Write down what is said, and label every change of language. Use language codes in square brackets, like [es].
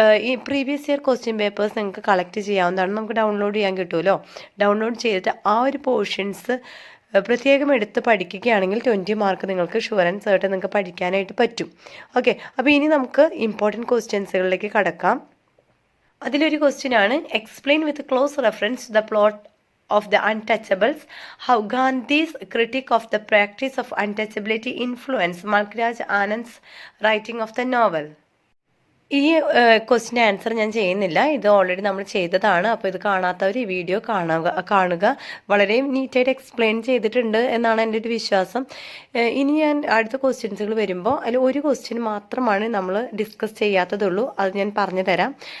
[ml] ഈ previous year question papers നിങ്ങൾക്ക് collect ചെയ്യാവുന്നതാണ്. നമുക്ക് ഡൗൺലോഡ് ചെയ്യാൻ കിട്ടുമല്ലോ. ഡൗൺലോഡ് ചെയ്തിട്ട് ആ ഒരു പോർഷൻസ് പ്രത്യേകം എടുത്ത് പഠിക്കുകയാണെങ്കിൽ 20 മാർക്ക് നിങ്ങൾക്ക് ഷുവർ ആൻഡ് സർട്ടൻ നിങ്ങൾക്ക് പഠിക്കാനായിട്ട് പറ്റും. ഓക്കെ, അപ്പോൾ ഇനി നമുക്ക് ഇമ്പോർട്ടൻറ്റ് ക്വസ്റ്റ്യൻസുകളിലേക്ക് കടക്കാം. അതിലൊരു ക്വസ്റ്റ്യൻ ആണ്, [en] Explain with close reference the plot of the Untouchables, how Gandhi's critique of the practice of untouchability influenced Malkraj Anand's writing of the novel. [ml] ഈ ക്വസ്റ്റിൻ്റെ ആൻസർ ഞാൻ ചെയ്യുന്നില്ല, ഇത് ഓൾറെഡി നമ്മൾ ചെയ്തതാണ്. അപ്പോൾ ഇത് കാണാത്തവർ ഈ വീഡിയോ കാണുക. വളരെ നീറ്റായിട്ട് എക്സ്പ്ലെയിൻ ചെയ്തിട്ടുണ്ട് എന്നാണ് എൻ്റെ ഒരു വിശ്വാസം. ഇനി ഞാൻ അടുത്ത ക്വസ്റ്റ്യൻസുകൾ വരുമ്പോൾ അതിൽ ഒരു ക്വസ്റ്റ്യൻ മാത്രമാണ് നമ്മൾ ഡിസ്കസ് ചെയ്യാത്തതുള്ളൂ, അത് ഞാൻ പറഞ്ഞു തരാം.